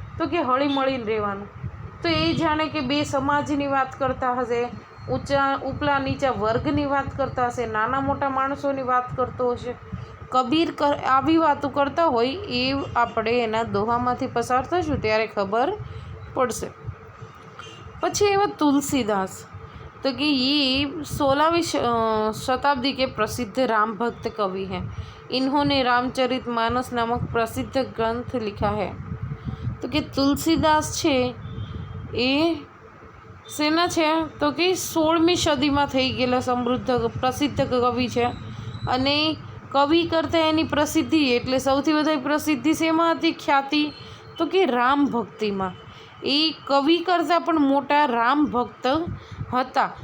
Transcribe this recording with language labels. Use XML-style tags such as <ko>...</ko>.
<gu>તો કે હળીમળીને રહેવાનું. તો એ જાણે કે બે સમાજની વાત કરતા હશે, ઉપલા નીચા વર્ગની વાત કરતા હશે, નાના મોટા માણસોની વાત કરતો હશે. કબીર આવી વાતો કરતા હોય એ આપણે એના દોહામાંથી પસાર થશું ત્યારે ખબર પડશે. પછી એવા</gu> <hi>तुलसीदास, तो कि ये 16वीं शताब्दी के प्रसिद्ध राम भक्त कवि हैं. इन्होंने रामचरितमानस नामक प्रसिद्ध ग्रंथ लिखा है.</hi> <gu>तो कि तुलसीदास છે એ શેના છે? તો કે 16મી સદીમાં થઈ ગયેલા સમૃદ્ધ પ્રસિદ્ધ કવિ છે. અને કવિ કરતાં એની પ્રસિદ્ધિ એટલે સૌથી વધારે પ્રસિદ્ધિ શેમાં હતી? ખ્યાતિ? તો કે રામ ભક્તિમાં. એ કવિ કરતાં પણ મોટા રામ ભક્ત હતા.</gu>